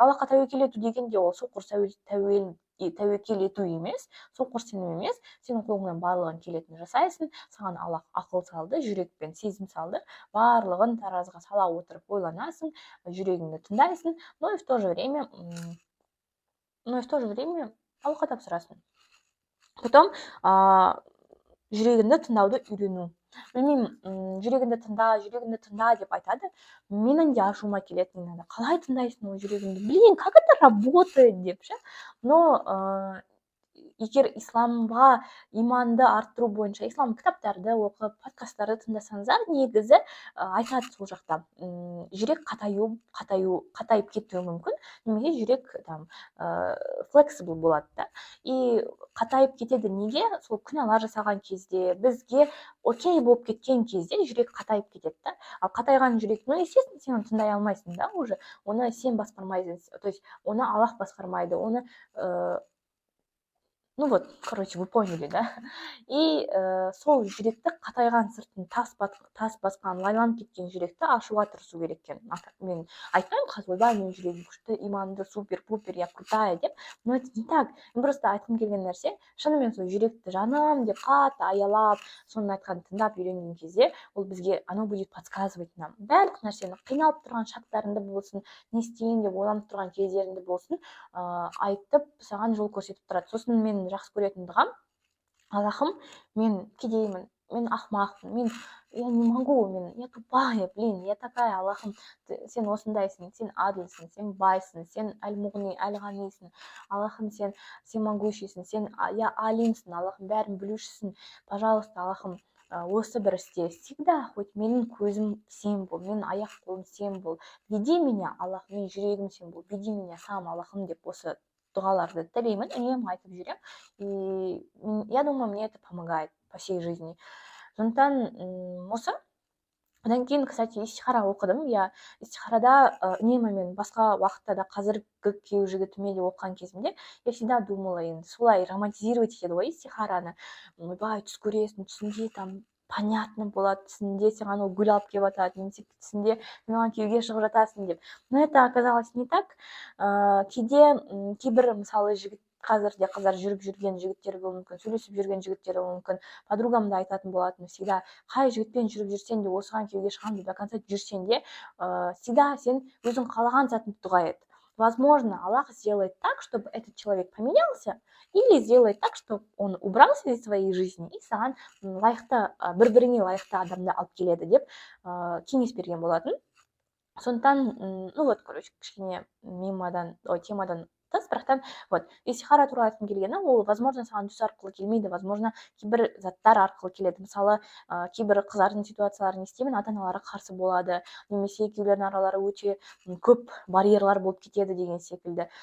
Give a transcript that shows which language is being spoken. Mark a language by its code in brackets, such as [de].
[kk] Аллахқа тәуекел ету дегенде ол соқыр тәуекел ету емес, соқыр сенім емес, сенің қолыңнан барлығын келетінін жасайсың, саған Аллах ақыл салды, жүрек пен сезім салды, барлығын таразыға сала отырып ойланасың, жүрегіңді тыңдайсың, [ru] но и в то же время [kk] Аллахқа тапсырасың. Потом жүрегіңді тыңдауды үйрену. Білмеймін, жүрегіңді тыңда деп айтады. Менің де ашуыма келетін иногда. Қалай тыңдайсың ол жүрегіңді? [ru] Блин, как это работает [kk] деп ше. Но егер исламға иманды арттыру бойынша ислам кітаптарды оқып, подкасттарды тыңдасаңыздар, негізі айтады сол жақта. Жүрек қатайып кетуі мүмкін, немесе жүрек flexible болады да. И қатайып кетеді неге? Сол күнәлар жасаған кезде, бізге окей болып кеткен кезде жүрек қатайып кетеді да. Ал қатайған жүрек, ну, естественно, сен оны тыңдай алмайсың да уже. Оны сен басқармайсың, то есть оны Аллах басқармайды, оны [ru] Ну вот, короче, вы поняли, да? [kk] И сол жүректі қатайған сыртын тас басқан лайланып кеткен жүректі ашуға тырысу керек екен. Мен айтпаймын қазір, ойбай, менің жүрегім күшті, иманды, супер пупер, [ru] я крутая [kk] деп, [ru] но это не так. [kk] Мен просто айтқым келген нәрсе, шынымен сол жүректі жаным деп қатты аялап, соның айтқанын тыңдап үйренген кезде, ол бізге [ru] оно будет подсказывать нам [kk] барлық нәрсені, қиналып тұрған шақтарында болсын, не істейін деп ойланып тұрған кездерінде болсын, айтып саған жол көрсетіп тұрады. Сосын мен жақсы көретін дұғам, Аллахым, мен кедеймін, мен ақымақпын, [ru] я не могу, я тупая, я такая, [kk] Аллахым, сен осындайсың, сен адылсың, сен байсың, сен әл-мұғни, әл-ғанисың, Аллахым, сен могущийсың, сен я алимсың, Аллахым, бәрін білушісің, пожалуйста, Аллахым, осы бір істе, всегда, хоть менің көзім сен бол, менің аяқ қолым сен бол, [ru] веди меня, Аллах, [kk] менің жүрегім сен бол, [ru] веди меня сам, [kk] Аллахым деп осы дұғаларды тілеймін, үнемі айтып жүремін. [ru] И я думаю, мне это помогает по всей жизни. [kk] Сондықтан осы. Одан кейін, кстати, истихара оқыдым. Я истихарада үнемі мен басқа уақытта да қазіргі күйеу жігітіме де оқыған кезімде, [ru] я всегда думала, [kk] енді солай романтизировать етеді ғой истихараны. Ойбай, түс көресің, түсінде там понятно болады, түсінде саған ол гүл алып келіп жатады, немесе түсінде сен оған күйеуге шығып жатасың деп. [ru] Но это оказалось не так. [kk] Кейбір мысалы жігіт, қазірде қыздар жүріп жүрген жігіттер болуы мүмкін, сөйлесіп жүрген жігіттер болуы мүмкін. Подругам да айтатын болатын, всегда қай жігітпен жүріп жүрсен де, осыған күйеуге шығамын деп [ru] до конца [kk] жүрсен де, всегда сен өзің қалаған затыңды дұға ет. [ru] Возможно, Аллах сделает так, чтобы этот человек поменялся, или сделает так, чтобы он убрался из своей жизни, и [kk] саған лайықты, бір-біріңе лайықты адамды алып келеді деп кеңес берген болатын. Сондықтан, [ru] ну вот, короче, [kk] кішкене темадан тыс, бірақтан, вот, истихара туралы айтқым келгені, ол, возможно, саған түс арқылы келмейді, возможно, кейбір заттар арқылы келеді. Мысалы, кейбір қыздардың ситуацияларын естимін, ата-аналары қарсы болады, немесе екеулерінің аралары өте көп барьерлар болып кетеді деген секілді.